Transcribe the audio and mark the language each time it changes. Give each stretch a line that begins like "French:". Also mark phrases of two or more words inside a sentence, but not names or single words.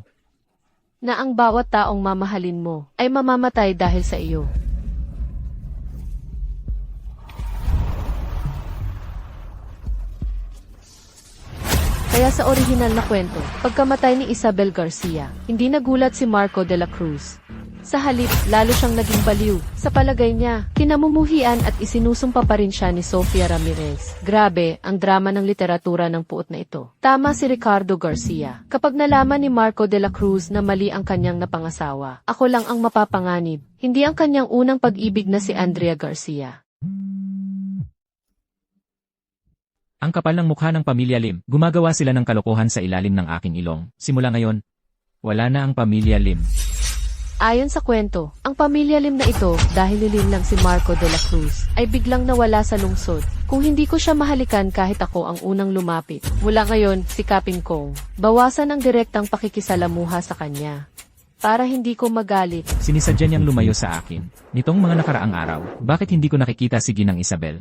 Filipino: Na ang bawat taong mamahalin mo ay mamamatay dahil sa iyo. Kaya sa orihinal na kwento, pagkamatay ni Isabel Garcia, hindi nagulat si Marco de la Cruz. Sa halip, lalo siyang naging baliw. Sa palagay niya, kinamumuhian at isinusumpa pa rin siya ni Sofia Ramirez. Grabe, ang drama ng literatura ng puot na ito. Tama si Ricardo Garcia. Kapag nalaman ni Marco de la Cruz na mali ang kanyang napangasawa, ako lang ang mapapanganib, hindi ang kanyang unang pag-ibig na si Andrea Garcia. Ang kapal ng mukha ng pamilya Lim, gumagawa sila ng kalokohan sa ilalim ng aking ilong. Simula ngayon, wala na ang pamilya Lim. Ayon sa kwento, ang pamilya Lim na ito, dahil nilinlang si Marco de la Cruz, ay biglang nawala sa lungsod. Kung hindi ko siya mahalikan kahit ako ang unang lumapit. Mula ngayon, sikapin kong bawasan ang direktang pakikisalamuha sa kanya. Para hindi ko magalit. Sinisadya niyang lumayo sa akin. Nitong mga nakaraang araw, bakit hindi ko nakikita si Ginang Isabel?